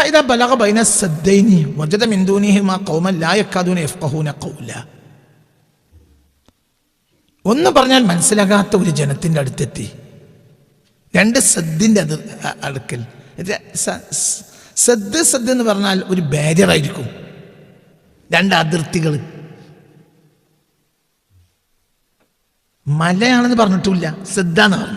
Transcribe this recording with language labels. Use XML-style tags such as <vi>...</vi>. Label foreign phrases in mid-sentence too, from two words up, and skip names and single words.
<ar>إذا بلغ بين السدين وجد من دونهما قوما لا يكادون يفقهون قولا.</ar> <ml>ഒന്ന് പറഞ്ഞാൽ മനസ്സിലാകാത്ത ഒരു ജനത്തിൻ്റെ അടുത്തെത്തി. 2 സദ്ദിൻ്റെ അടുക്കൽ. സദ് എന്ന് പറഞ്ഞാൽ ഒരു ബാരിയർ ആയിരിക്കും. 2 അതിർത്തികൾ. മലയാണെന്ന് പറഞ്ഞിട്ടില്ല, സദ്ദാന്ന് പറഞ്ഞത്.</ml>